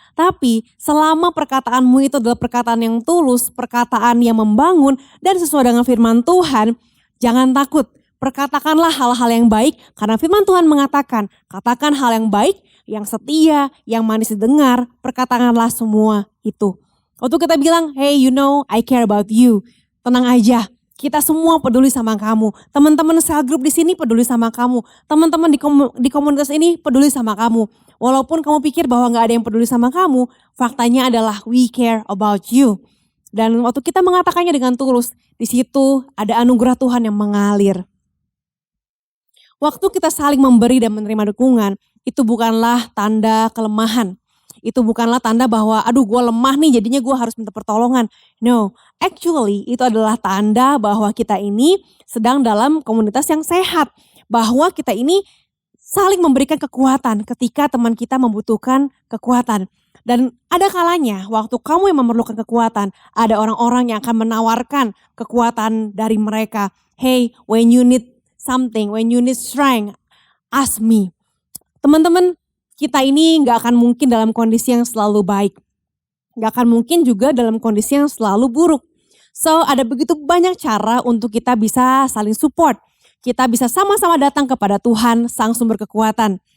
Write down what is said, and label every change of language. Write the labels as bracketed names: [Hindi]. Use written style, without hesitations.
[Indonesian] Tapi selama perkataanmu itu adalah perkataan yang tulus, perkataan yang membangun dan sesuai dengan firman Tuhan, jangan takut. Perkatakanlah hal-hal yang baik karena firman Tuhan mengatakan, katakan hal yang baik, yang setia, yang manis didengar, perkatakanlah semua itu. Waktu kita bilang, [English] hey I care about you. [Indonesian] Tenang aja, kita semua peduli sama kamu. Teman-teman cell group di sini peduli sama kamu. Teman-teman di komunitas ini peduli sama kamu. Walaupun kamu pikir bahwa gak ada yang peduli sama kamu, faktanya adalah [English] we care about you. [Indonesian] Dan waktu kita mengatakannya dengan tulus, di situ ada anugerah Tuhan yang mengalir. Waktu kita saling memberi dan menerima dukungan, itu bukanlah tanda kelemahan. Itu bukanlah tanda bahwa gue lemah nih jadinya gue harus minta pertolongan. [English] No, actually [Indonesian] itu adalah tanda bahwa kita ini sedang dalam komunitas yang sehat. Bahwa kita ini saling memberikan kekuatan ketika teman kita membutuhkan kekuatan. Dan ada kalanya waktu kamu yang memerlukan kekuatan, ada orang-orang yang akan menawarkan kekuatan dari mereka. [English] Hey, when you need something, when you need strength, ask me. [Indonesian] Teman-teman, kita ini gak akan mungkin dalam kondisi yang selalu baik. Gak akan mungkin juga dalam kondisi yang selalu buruk. So ada begitu banyak cara untuk kita bisa saling support. kita bisa sama-sama datang kepada Tuhan, Sang Sumber Kekuatan.